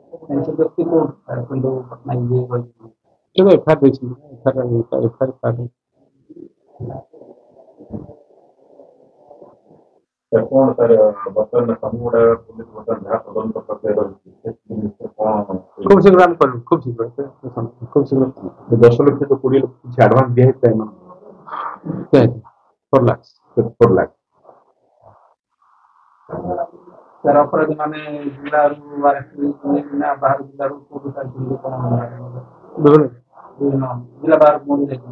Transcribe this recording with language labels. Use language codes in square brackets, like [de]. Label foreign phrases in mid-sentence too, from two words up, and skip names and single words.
[or] ଏଫଆଇଆର ଦେଇଛନ୍ତି, ଏଫଆଇଆର କଣ ତାର ବର୍ତ୍ତମାନ ସମୁଦାୟ ପୁଲିସ ବର୍ତ୍ତମାନ ଯାହା ତଦନ୍ତ ପ୍ରକ୍ରିୟା ରହିଛି ସେ ଜିନିଷ କଣ [bn] খুব শীঘ্র আমি করবো, খুব শীঘ্র, খুব শীঘ্র [or] 10 ଲକ୍ଷ ତ 20 ଲକ୍ଷ କିଛି ଆଡଭାନ୍ସ ଦିଆ ହେଇଥିଲା ଏମାନଙ୍କୁ 4 lakhs। 4 ଲାখ ତାର ଅପରାଧ ମାନେ ଜିଲ୍ଲାରୁ ନା ବାହାର ଜିଲ୍ଲାରୁ କୋଉଠୁ ଯାଇଛନ୍ତି କଣ ବିଭିନ୍ନ ଜିଲ୍ଲା ବାହାରକୁ ମଧ୍ୟ ଯାଇଛନ୍ତି।